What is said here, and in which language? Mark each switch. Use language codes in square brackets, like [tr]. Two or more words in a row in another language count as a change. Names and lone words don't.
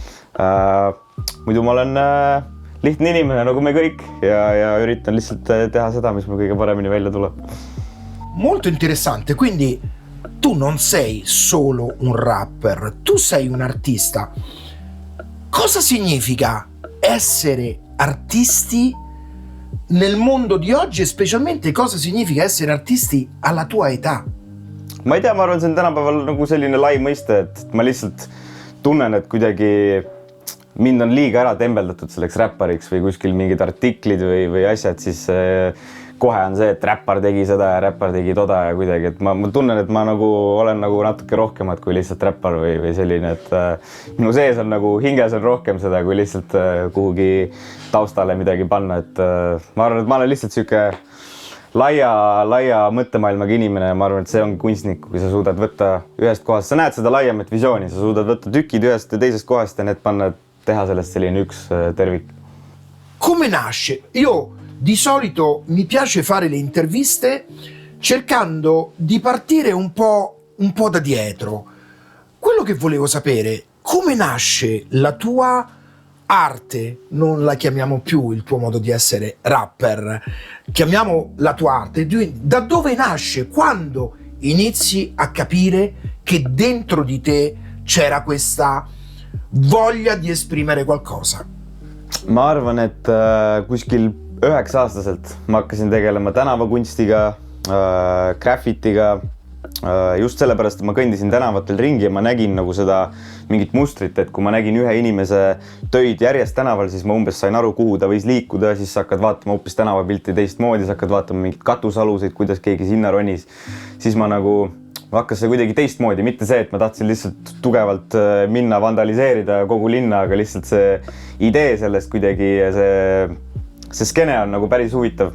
[et] Muidu ma olen lihtne inimene nagu me kõik ja üritan lihtsalt teha seda, mis mul kõige paremini välja tuleb. [it] Molto interessante, quindi tu non sei solo un rapper, tu sei un artista. Cosa significa essere artisti nel mondo di oggi e specialmente cosa significa essere artisti alla tua età? [et] Ma ei tea, ma arvan, see on tänapäeval nagu selline lai mõiste, et ma lihtsalt tunnen, et kuidagi mind on liiga ära tembeldatud selleks räppariks või kuskil mingid artiklid või asjad, siis kohe on see, et räppar tegi seda ja räppar tegi toda ja kuidagi, et ma tunnen, et ma nagu olen nagu natuke rohkemat kui lihtsalt räppar või selline, et minu sees on nagu hinges on rohkem seda, kui lihtsalt kuhugi taustale midagi panna, et ma arvan, et ma olen lihtsalt siuke laia mõttemaailmaga inimene ja ma arvan, et see on kunstnik, kui sa suudad võtta ühest kohast, sa näed seda laiemat visiooni, sa suudad võtta tükid ühest ja teisest kohast ja need panna, teha sellest selline üks tervik. [it] Come nasce? Io di solito mi piace fare le interviste cercando di partire un po' da dietro. Quello che volevo sapere, come nasce la tua arte? Non la chiamiamo più il tuo modo di essere rapper, chiamiamo la tua arte. Da dove nasce? Quando inizi a capire che dentro di te c'era questa voglia di esprimere qualcosa? [et] Ma arvan, et kuskil 9-aastaselt ma hakkasin tegelema tänavakunstiga, graffitiga, just sellepärast, et ma kõndisin tänavatel ringi ja ma nägin nagu seda mingit mustrit, et kui ma nägin ühe inimese töid järjest tänaval, siis ma umbes sain aru, kuhu ta võis liikuda, siis sa hakkad vaatama hoopis tänavapilti teistmoodi, sa hakkad vaatama mingit katusaluseid, kuidas keegi sinna ronis, siis ma hakkas see kuidagi teistmoodi, mitte see, et ma tahtsin lihtsalt tugevalt minna vandaliseerida kogu linna, aga lihtsalt see idee sellest kuidagi, see skeene on nagu päris huvitav.